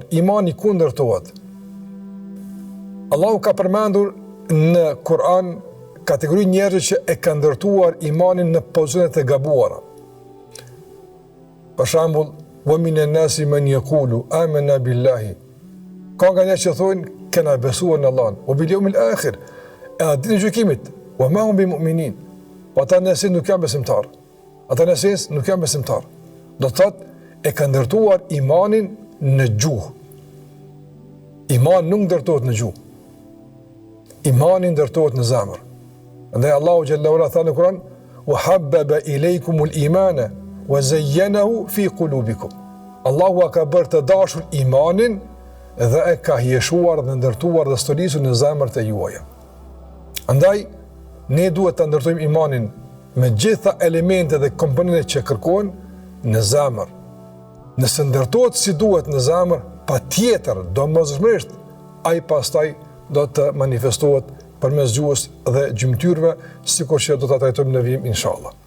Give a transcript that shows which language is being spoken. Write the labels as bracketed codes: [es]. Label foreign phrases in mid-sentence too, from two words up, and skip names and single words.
[sq] imani ku ndërtohet? Allahu ka përmendur në Kur'an kategori njerëzve që e kanë ndërtuar imanin në pozicionet e gabuara. Për shembull, [ar] wa minan nasi man yaqulu amanna billahi. [sq] Ka nga njerëz që thonë kena besuar në Allah, [ar] wa bil yawmil akhir, [sq] e ditën e gjykimit, [ar] wa ma hum bimu'minin. [sq] Po ata nëse nuk janë besimtar. Ata nëse nuk janë besimtar. Do të thotë e kanë ndërtuar imanin në gjuhë. Iman nuk ndërtohet në gjuhë. Imani ndërtohet në zemër. Andaj Allahu [ar] Jalla wala [sq] tha në Kur'an: [ar] "Wa habbaba ilaykumul imana wa zayyanahu fi qulubikum." [sq] Allahu ka bërë të dashur imanin dhe e ka hijeshuar dhe ndërtuar dhe stolisur në zemrat e juaja. Andaj ne duhet të ndërtojmë imanin me gjitha elementet dhe komponentet që kërkohen në zemër. Nëse ndërtohet si duhet në zemër, patjetër domosdoshmërisht ai pastaj do të manifestohet përmes gjuhës dhe gjymtyrëve, sikur që do ta trajtojmë në vijim inshallah.